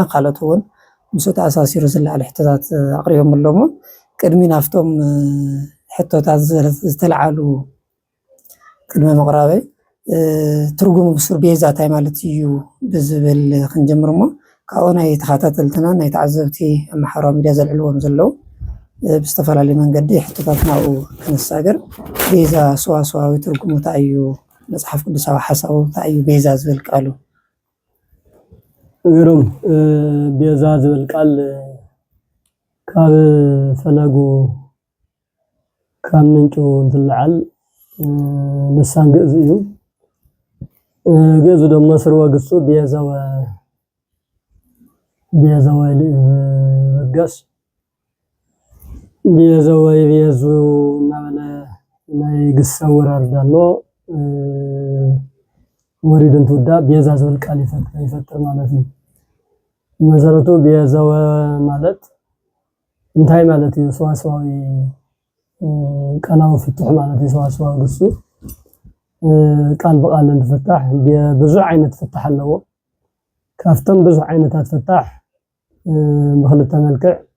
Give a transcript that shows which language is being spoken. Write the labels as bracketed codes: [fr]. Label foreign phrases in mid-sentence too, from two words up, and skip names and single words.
[ti] ካልኦት እውን ምስኡ ተኣሳሲሩ ዝለዓለ ሕቶታት ኣቕሪቦም ኣሎሞ ቅድሚ ናፍቶም ሕቶታት ዝተለዓሉ ቅድሚ ምቕራበይ ትርጉም ብሱር ቤዛ እንታይ ማለት እዩ ብዝብል ክንጀምር እሞ ካብኡ ናይ ተኸታተልትና ናይ ተዓዘብቲ ኣብ ማሕበራዊ ሚድያ ዘልዕልዎም ዘለው ብዝተፈላለዩ መንገዲ ሕቶታት ናብኡ ክንሳገር ቤዛ ሰዋሰዋዊ ትርጉሙ እንታይ እዩ መፅሓፍ ቅዱሳዊ ሓሳቡ እንታይ እዩ ቤዛ ዝብል ቃሉ ግሩም ቤዛ ዝብል ቃል ካብ ፈለጉ ካብ ምንጩ እንትልዓል ልሳን ግእዝ እዩ ግእዝ ደግሞ ስርወ ግሱ ቤዘወ ልገስ ቤዘወ ቤዙ እናበለ ናይ ግሰ ወራርዳ ኣሎ ወሪድ እንትውዳእ ቤዛ ዝብል ቃል ይፈጥር ማለት እዩ መሰረቱ ቤዘወ ማለት እንታይ ማለት እዩ ሰዋሰዋዊ ቃላዊ ፍቱሕ ማለት እዩ ሰዋሰዋዊ ግሱ ቃል በቃል እንትፍታሕ ብዙሕ ዓይነት ፍታሕ ኣለዎ ካፍቶም ብዙሕ ዓይነታት ፍታሕ ብኽልተ መልክዕ